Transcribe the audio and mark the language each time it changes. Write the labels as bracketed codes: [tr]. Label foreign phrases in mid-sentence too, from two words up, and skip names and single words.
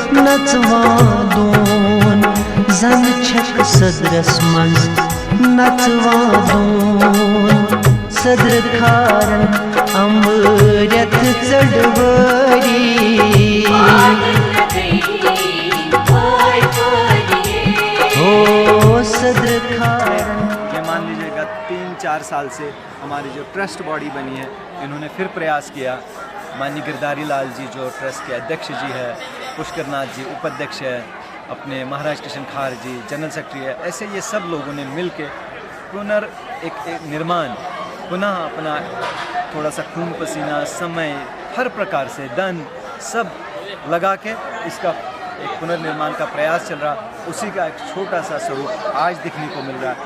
[ks] नचवादून जन छक सदरस मस नचवादून सदर खारन अमृत चढ़वरी [hi] ये मान लीजिएगा 3-4 साल से हमारी जो [en] trust body [hi] बनी है इन्होंने फिर प्रयास किया। माननीय गिरधारी लाल जी जो ट्रस्ट के अध्यक्ष जी है, पुष्कर नाथ जी उपाध्यक्ष है, अपने महाराज कृष्ण खार जी [en] general secretary [hi] है, ऐसे ये सब लोगों ने मिल के एक निर्माण पुनः अपना थोड़ा सा खून पसीना समय हर प्रकार से धन सब लगा के इसका एक पुनर्निर्माण का प्रयास चल रहा, उसी का एक छोटा सा स्वरूप आज दिखने को मिल रहा है।